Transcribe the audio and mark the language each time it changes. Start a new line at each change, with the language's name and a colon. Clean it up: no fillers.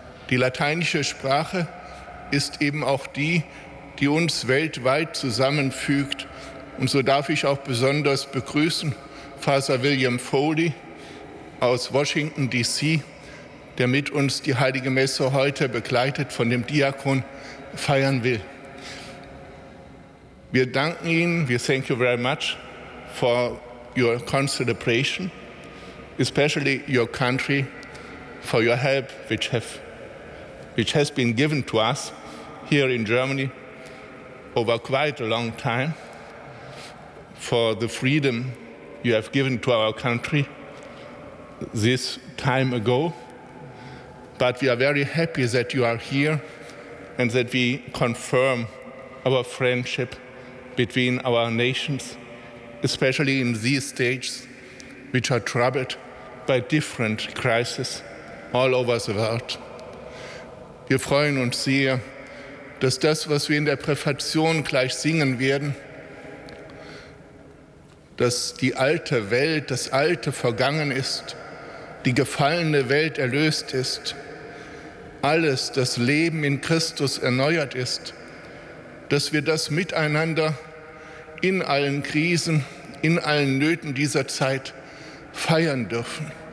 German: Die lateinische Sprache ist eben auch die, die uns weltweit zusammenfügt. Und so darf ich auch besonders begrüßen Pfarrer William Foley aus Washington D.C., der mit uns die Heilige Messe heute begleitet von dem Diakon feiern will. Wir danken Ihnen,
English: we thank you very much for your consideration, especially your country, for your help which has been given to us here in Germany over quite a long time, for the freedom you have given to our country this time ago. But we are very happy that you are here and that we confirm our friendship between our nations, especially in these days, which are troubled by different crises all over the world.
German: Wir freuen uns sehr, dass das, was wir in der Präfation gleich singen werden, dass die alte Welt, das Alte vergangen ist, die gefallene Welt erlöst ist, alles, das Leben in Christus erneuert ist, dass wir das miteinander in allen Krisen, in allen Nöten dieser Zeit feiern dürfen.